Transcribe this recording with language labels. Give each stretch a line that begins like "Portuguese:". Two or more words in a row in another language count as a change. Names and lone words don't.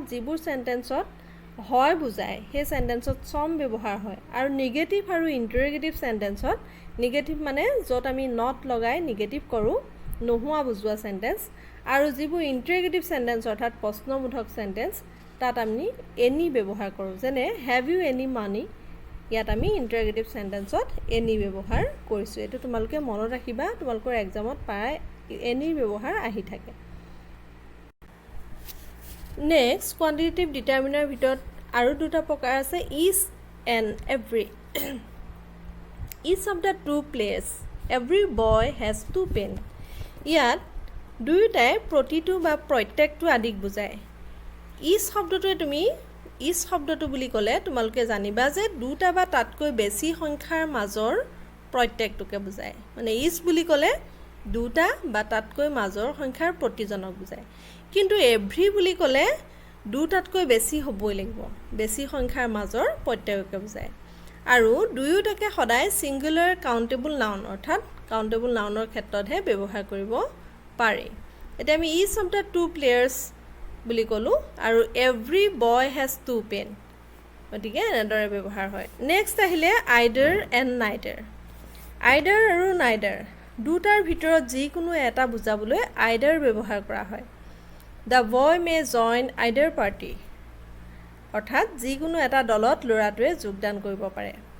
Assamese: যিবোৰ চেণ্টেন্সত হয় বুজায় সেই চেণ্টেন্সত চাম ব্যৱহাৰ হয় আৰু নিগেটিভ আৰু
English: interrogative sentence
Assamese: নিগেটিভ মানে য'ত আমি নট লগাই নিগেটিভ কৰোঁ নোহোৱা বুজোৱা চেণ্টেন্স আৰু যিবোৰ
English: interrogative sentence
Assamese: অৰ্থাৎ প্ৰশ্নবোধক চেণ্টেন্স তাত আমি এনি ব্যৱহাৰ কৰোঁ যেনে
English: have you any money
Assamese: ইয়াত আমি
English: interrogative sentence
Assamese: এনি ব্যৱহাৰ কৰিছোঁ এইটো তোমালোকে মনত ৰাখিবা তোমালোকৰ এক্সামত প্ৰায় এনিৰ ব্যৱহাৰ আহি থাকে
English: next quantitative determiner
Assamese: ভিতৰত আৰু দুটা প্ৰকাৰ আছে
English: each and every each of the two places every boy has to pen
Assamese: ইয়াত দুয়োটাই প্ৰতিটো বা প্ৰত্যেকটো আদিক বুজায় ইচ শব্দটোৱে তুমি ইচ শব্দটো বুলি ক'লে তোমালোকে জানিবা যে দুটা বা তাতকৈ বেছি সংখ্যাৰ মাজৰ প্ৰত্যেকটোকে বুজায় মানে ইচ বুলি ক'লে দুটা বা তাতকৈ মাজৰ সংখ্যাৰ প্ৰতিজনক বুজায় কিন্তু এভৰি বুলি ক'লে দুটাতকৈ বেছি হ'বই লাগিব বেছি সংখ্যাৰ মাজৰ প্ৰত্যেককে বুজায় আৰু দুয়োটাকে সদায়
English: singular countable noun
Assamese: অৰ্থাৎ
English: countable noun
Assamese: ক্ষেত্ৰতহে ব্যৱহাৰ কৰিব পাৰি এতিয়া আমি
English: each of the two players
Assamese: বুলি ক'লোঁ আৰু
English: every boy has to pen
Assamese: গতিকে এনেদৰে ব্যৱহাৰ হয় নেক্সট আহিলে
English: either and neither
Assamese: আইডাৰ আৰু নাইডাৰ দুটাৰ ভিতৰত যিকোনো এটা বুজাবলৈ আইডাৰ ব্যৱহাৰ কৰা হয়
English: the boy may join either party
Assamese: অৰ্থাৎ যিকোনো এটা দলত ল'ৰাটোৱে যোগদান কৰিব পাৰে